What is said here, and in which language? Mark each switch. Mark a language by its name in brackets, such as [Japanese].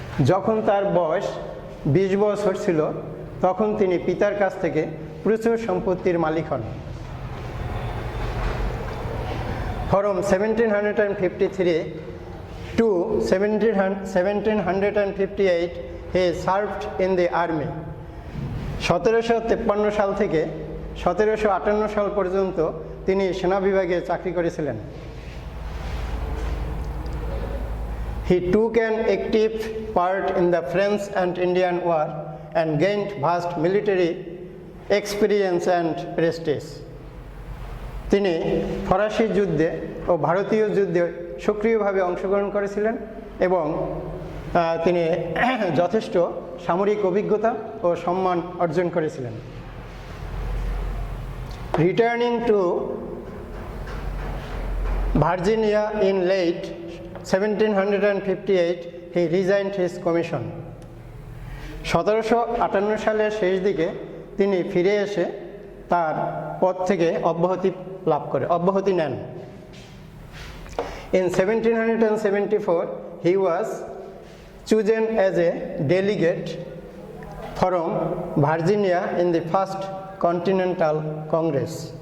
[Bangla] যখন তার বয়স 20 বছর ছিল তখন তিনি পিতার কাছ থেকে প্রচুর সম্পত্তির মালিক হন। [English] From 1753 to 1758 he served in the army। [Bangla] 1753 সাল থেকে 1758 সাল পর্যন্ত তিনি সেনা বিভাগে চাকরি করেছিলেন। [English] He took an active part in the French and Indian War and gained vast military experience and prestige। [Bangla] তিনি ফরাসি যুদ্ধে ও ভারতীয় যুদ্ধে সক্রিয়ভাবে অংশগ্রহণ করেছিলেন এবং তিনি যথেষ্ট সামরিক অভিজ্ঞতা ও সম্মান অর্জন করেছিলেন। [English] Returning to Virginia in late 1758 he resigned his commission. [Bangla] 1758 সালের শেষ দিকে তিনি ফিরে এসে তার পদ থেকে অব্যাহতি নেন। [English] In 1774 he was chosen as a delegate from Virginia in the First Continental Congress।